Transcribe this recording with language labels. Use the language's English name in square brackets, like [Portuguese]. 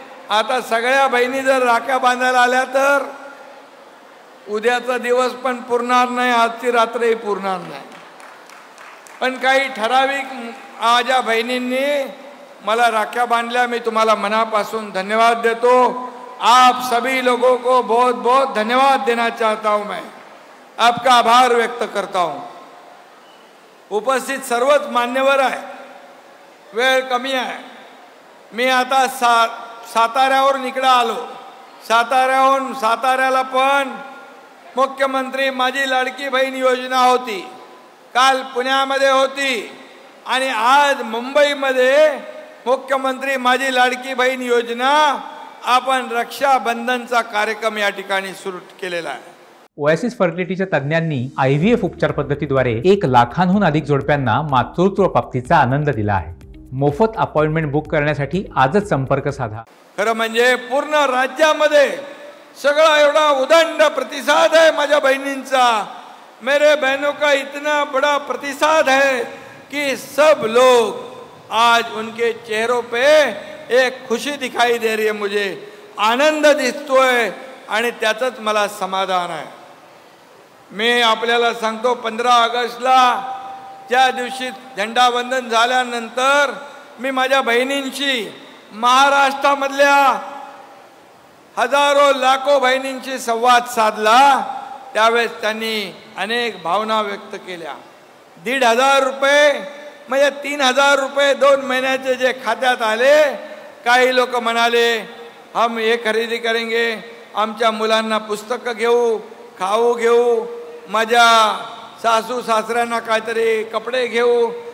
[Marathi] आता सगळ्या बहिणी जर राख्या बांधायला आल्या तर उद्याचा दिवस पण पुरणार नाही, आजची रात्रही पुरणार नाही। पण काही ठराविक माझ्या बहिणींनी मला राख्या बांधल्या, मी तुम्हाला मनापासून धन्यवाद देतो। [Hindi] आप सभी लोगों को बहुत बहुत धन्यवाद देना चाहता हूं। मैं आपका आभार व्यक्त करता हूं। [Marathi] उपस्थित सर्वच मान्यवर आहे, वेळ कमी आहे। मी आता साताऱ्यावर निकडा आलो। साताऱ्याहून साताऱ्याला पण मुख्यमंत्री माझी लाडकी बहीण योजना होती, काल पुण्यामध्ये होती आणि आज मुंबईमध्ये मुख्यमंत्री माझी लाडकी बहीण योजना आपण रक्षाबंधनचा कार्यक्रम या ठिकाणी सुरू केलेला आहे। ओएसिस फर्टिलिटीच्या तज्ञांनी IVF उपचार पद्धतीद्वारे 1 लाखांहून अधिक जोडप्यांना मातृत्व प्राप्तीचा आनंद दिला आहे। मोफत अपॉइंटमेंट बुक करण्यासाठी आजच संपर्क साधा। खरं म्हणजे पूर्ण राज्यामध्ये सगळा एवढा उदंड प्रतिसाद है माझ्या बहिणींचा। [Hindi] मेरे बहनों का इतना बड़ा प्रतिसाद है कि सब लोग आज उनके चेहरों पे एक खुशी दिखाई दे रही है, मुझे आनंद दिसतोय आणि त्याचंच मला समाधान आहे। [Marathi] मी आपल्याला सांगतो 15 ऑगस्टला ज्या दिवशी झेंडावंदन झाल्यानंतर मी माझ्या बहिणींशी महाराष्ट्रामधल्या हजारो लाखो बहिणींशी संवाद साधला। त्यावेळेस त्यांनी अनेक भावना व्यक्त केल्या। 1,500 रुपये म्हणजे 3,000 रुपये 2 महिन्याचे जे खात्यात आले, काही लोक म्हणाले हम हे खरेदी करेंगे, आमच्या मुलांना पुस्तक घेऊ, खाऊ घेऊ, माझ्या सासू सासऱ्यांना काहीतरी कपडे घेऊ।